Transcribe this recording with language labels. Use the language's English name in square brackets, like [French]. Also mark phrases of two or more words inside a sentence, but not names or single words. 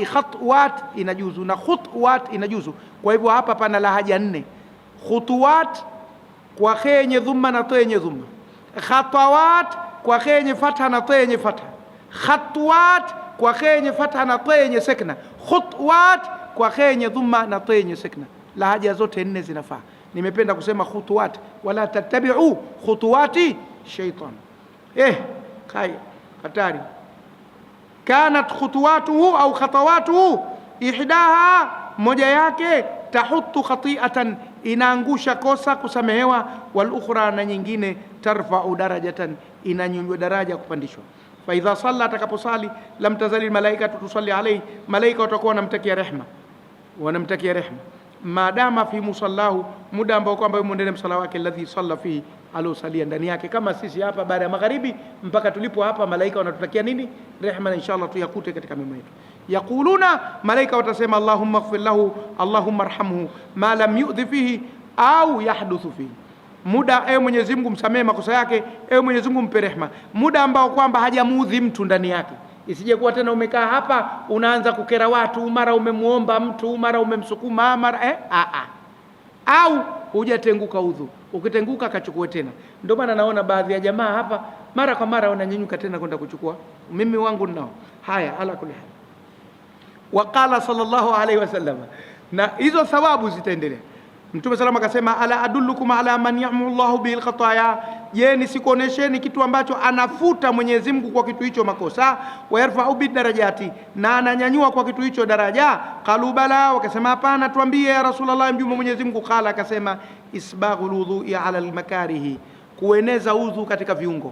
[Swahili] Khatwat inajuzu na khutwat inajuzu. Kwa hivyo hapa pana lahaja nne: khutuwat kwa kha yenye dhumma na ta yenye dhumma, khatawat kwa kha yenye fatha na ta yenye fatha, khatwat kwa kha yenye fatha na ta yenye sakna, khutwat kwa kha yenye dhumma na ta yenye sakna. Lahaja zote nne zinafaa. Nimependa kusema khutuwat, [Arabic] ولا تتبعوا خطوات الشيطان. [Swahili] Kai hatari. [Arabic] كانت خطواته أو خطواته, [Swahili] ihdaha, moja yake, [Arabic] تحط خطيئة, [Swahili] inaangusha kosa kusamehewa, [Arabic] والأخرى, [Swahili] na nyingine, [Arabic] ترفع درجة, [Swahili] inanyanyua daraja kupandishwa. [Arabic] فإذا صلى, [Swahili] atakaposali, [Arabic] لم تزل الملائكة تصلي عليه, [Swahili] malaika watakuwa wanamtakia rehema, [Arabic] ما دام في مصلاه, [Swahili] muda ambao kwamba yumo ndani msala wake, [Arabic] الذي صلى فيه, [Swahili] aliosalia ndani yake, kama sisi hapa baada ya magharibi mpaka tulipo hapa, malaika wanatutakia nini? Rehema, na inshallah tuyakute katika mema yetu. Yaquluna, malaika watasema [Arabic] اللهم اغفر له، اللهم ارحمه ما لم يؤذ فيه أو يحدث فيه, [Swahili] muda ewe Mwenyezi Mungu msamehe makosa yake, ewe Mwenyezi Mungu mpe rehema, muda ambao kwamba hajamuudhi mtu ndani yake. Isije kuwa tena umekaa hapa unaanza kukera watu, mara umemuomba mtu, mara umemsukuma, mara au hujatenguka udhu. Ukitenguka kachukue tena. Ndio maana naona baadhi ya jamaa hapa mara kwa mara wananyanyuka tena kwenda kuchukua. Mimi wangu nao haya, [Arabic] على كل حال. وقال صلى الله عليه وسلم, [Swahili] na hizo thawabu zitaendelea. Mtume salama akasema, [Arabic] ألا أدلكم على من يمحو الله بالخطايا, je, [Swahili] nisikuonesheni kitu ambacho anafuta Mwenyezi Mungu kwa kitu hicho makosa, [Arabic] ويرفع بالدرجات, [Swahili] na ananyanyua kwa kitu hicho daraja. [Arabic] قالوا بلى, [Swahili] wakasema hapana, tuambie [Arabic] يا رسول الله, [Swahili] mjumbe Mwenyezi Mungu. Qala, akasema [Arabic] إسباغ الوضوء على المكاره, [Swahili] kueneza udhu katika viungo.